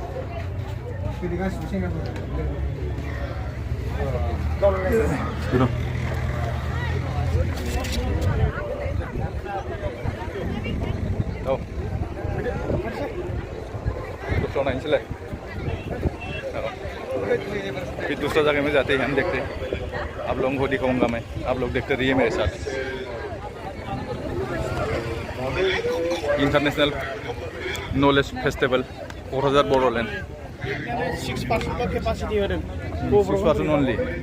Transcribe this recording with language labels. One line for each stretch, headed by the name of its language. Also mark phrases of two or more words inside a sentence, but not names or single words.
Bodo: औ दस्राव नायनोसैलाय
Hindi: फिर दूसरा जगह में जाते हैं हम देखते आप लोगों को दिखाऊंगा मैं आप लोग देखते रहिए मेरे साथ इंटरनेशनल नॉलेज फेस्टिवल क'क्राझार बर'लेण्ड
Bodo: 6% capacity होदों
English: 6% only